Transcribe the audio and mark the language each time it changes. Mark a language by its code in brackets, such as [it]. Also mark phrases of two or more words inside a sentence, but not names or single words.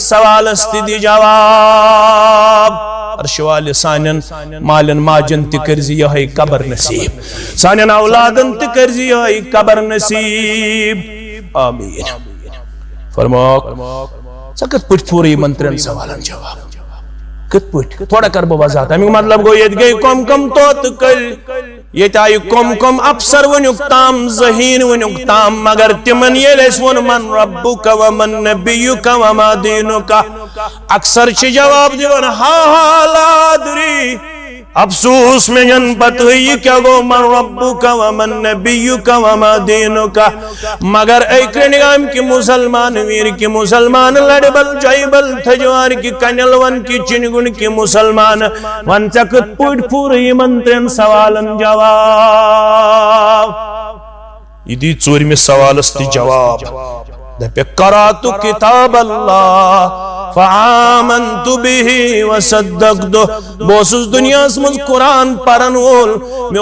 [ks] سوالس تہِ دِ جواب عرش والہِ سانٮ۪ن مالٮ۪ن ماجن تہِ کٔرزِ یِہوٚے قبر نصیٖب سانٮ۪ن اولادن تہِ کٔرزِ یِہوٚے قبر نصیٖب آمیٖن فرموکھ ژےٚ کِتھ پٲٹھۍ پھوٗرٕ یِمن ترٛٮ۪ن سوالن جواب کِتھ پٲٹھۍ تھوڑا کرٕ بہٕ وضاحت امیُک مطلب گوٚو ییٚتہِ گٔے کم کم طوطہٕ کٔلۍ ییٚتہِ آیہِ کم کم افسر ؤنیُک تام ذہیٖن ؤنیُک تام مگر تِمن ییٚلہِ اَسہِ ووٚن [ar] من ربُک ومن نبیُک وما دیٖنُک [ks] اکثر چھِ جواب دِوان ہا ہا [ar] لا ادری [ks] افسوس مےٚ چھنہٕ پتہٕ یہِ کیٛاہ گوٚو [ar] من ربُک ومن نبیُک وما دیٖنُک [ks] مگر اے کرٛنگام کہ مسلمان ویر کہ مسلمان لڑِ بل جاے بل تھجوار کہ کنل ون کہ چنگن کہ مسلمان ون ژےٚ کِتھ پٲٹھۍ پھوٗرٕ یِمن ترٛٮ۪ن سوالن جواب یہِ دی ژوٗرمِس سوالس تہِ جواب دپیکھ [ar] قرأت کتاب اللہ فآمنت به وصدقته [ks] بہٕ اوسُس دُنیاہس منٛز قرآن پرن وول مےٚ